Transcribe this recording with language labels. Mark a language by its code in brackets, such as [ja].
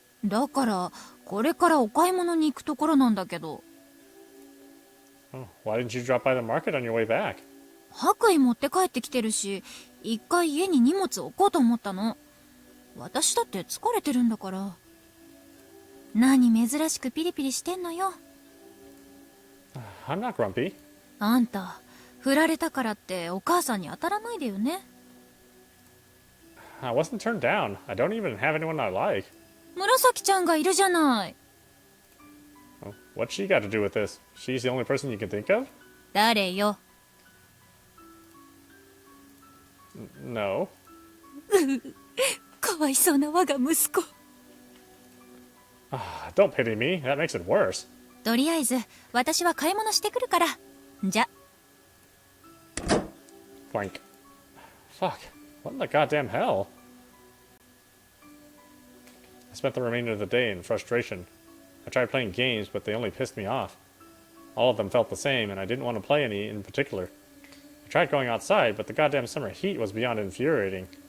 [ja] だから、これからお買い物に行くところなんだけど。 [en] Oh, why didn't you drop by the market on your way back? [ja] 白衣持って帰ってきてるし、一回家に荷物置こうと思ったの。私だって疲れてるんだから。何珍しくピリピリしてんのよ。 [en] I'm not grumpy. [ja] あんた、振られたからってお母さんに当たらないでよね。 [en] I wasn't turned down. I don't even have anyone I like. [ja] 紫ちゃんがいるじゃない。 [en] Oh, what's she got to do with this? She's the only person you can think of? [ja] 誰よ。 [en] No. [ja] かわいそうな我が息子。 [en] Don't pity me. That makes it worse. [ja] とりあえず、私は買い物してくるから。じゃ。 [en] Blank. Fuck. What in the goddamn hell? I spent the remainder of the day in frustration. I tried playing games, but they only pissed me off. All of them felt the same, and I didn't want to play any in particular. I tried going outside, but the goddamn summer heat was beyond infuriating.